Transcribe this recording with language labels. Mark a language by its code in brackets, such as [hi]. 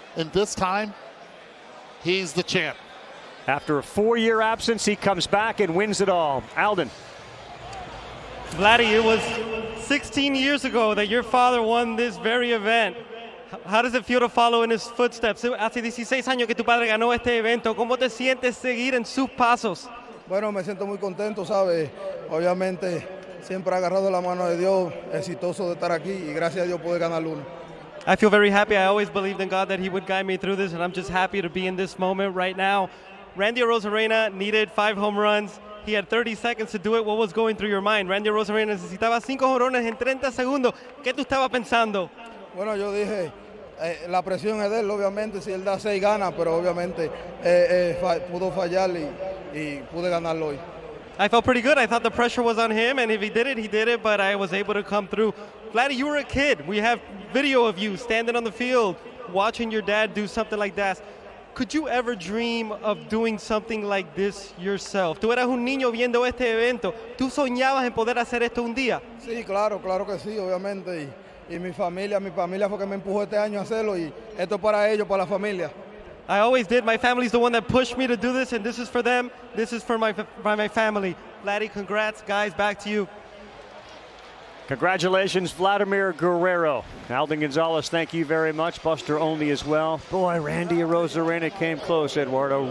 [en] And this time, he's the champ. After a 4-year absence, he comes back and wins it all. Alden. Vladdy, it was 16 years ago that your father won this very event. How does it feel to follow in his footsteps? [es] Hace 16 años que tu padre ganó este evento. ¿Cómo te sientes seguir en sus pasos? Bueno, me siento muy contento, ¿sabes? Obviamente, siempre he agarrado la mano de Dios, exitoso de estar aquí y gracias a Dios poder ganar uno. [en] I feel very happy. I always believed in God that he would guide me through this, and I'm just happy to be in this moment right now. Randy Arozarena needed 5 home runs. He had 30 seconds to do it. What was going through your mind? [es] Randy Arozarena necesitaba 5 jonrones en 30 segundos. ¿Qué tú estabas pensando? Bueno, yo dije, la presión es de él, obviamente. Si él da 6 gana, pero obviamente pudo fallar y pude ganarlo hoy. [en] I felt pretty good. I thought the pressure was on him, and if he did it, but I was able to come through. Vladdy, you were a kid. We have video of you standing on the field, watching your dad do something like that. Could you ever dream of doing something like this yourself? [es] Tú eras un niño viendo este evento. ¿Tú soñabas en poder hacer esto un día? Sí, claro que sí, obviamente. Y mi familia fue que me empujó este año a hacerlo y esto es para ellos, para la familia. [en] I always did. My family's the one that pushed me to do this, and this is for them. This is for my family. Vladdy, congrats, guys. Back to you. Congratulations, Vladimir Guerrero. Alden Gonzalez, thank you very much. Buster Olney as well. Boy, Randy Arozarena came close, Eduardo.